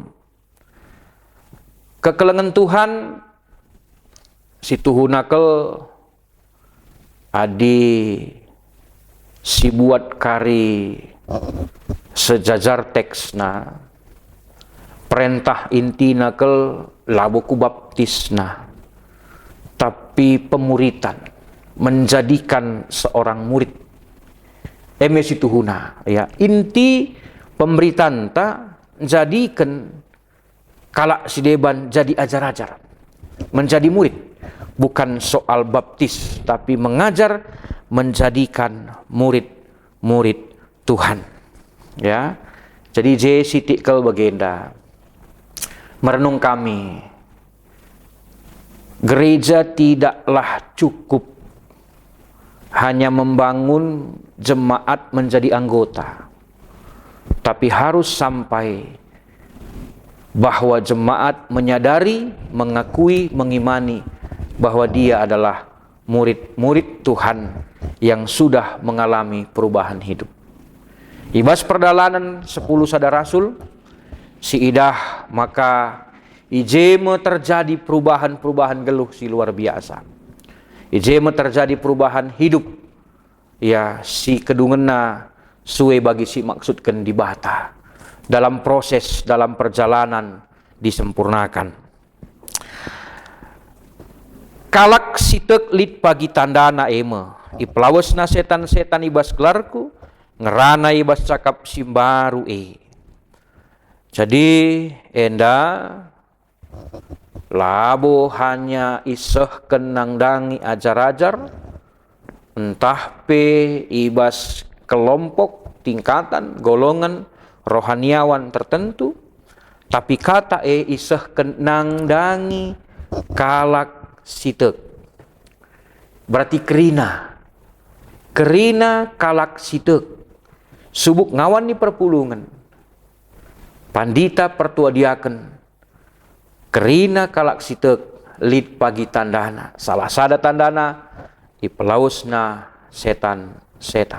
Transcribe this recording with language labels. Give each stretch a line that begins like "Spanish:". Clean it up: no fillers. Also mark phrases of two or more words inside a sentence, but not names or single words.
Batak Karo: Kekelengan Tuhan situhunakel adi si buat kari sejajar teksna, perintah intina kel labuku baptisna, tapi pemuritan,
Indonesian: menjadikan seorang murid.
Batak Karo: Tuhuna, ya inti pemberitaan ta jadikan kalak si deban jadi ajar-ajar,
Indonesian: menjadi murid, bukan soal baptis, tapi mengajar, menjadikan murid Tuhan. Ya,
Batak Karo: jadi sitik kel bagenda merenung kami,
Indonesian: gereja tidaklah cukup hanya membangun jemaat menjadi anggota, tapi harus sampai bahwa jemaat menyadari, mengakui, mengimani bahwa dia adalah murid-murid Tuhan yang sudah mengalami perubahan hidup.
Batak Karo: Ibas perdalanan 10 sada rasul si idah, maka ijeme terjadi perubahan-perubahan geluh si luar biasa.
Indonesian: Ijeme terjadi perubahan hidup, ya
Batak Karo: si kedungena suwe bagi si maksudkan dibata
Indonesian: dalam proses, dalam perjalanan disempurnakan.
Batak Karo: Kalak sitek lit pagi tandana ipelawesna setan-setan ibas kelarku, ngerana ibas cakap simbaru Jadi labo hanya iseh kenangdangi ajar-ajar, entah ibas kelompok,
Indonesian: tingkatan, golongan, rohaniawan tertentu,
Batak Karo: tapi kata iseh kenangdangi kalak sitek. Berarti kerina kalak sitek subuk ngawan ni perpulungan pandita pertuadiaken kerina kalak sitek lid pagi tandana salah sada tandana ipelausna setan.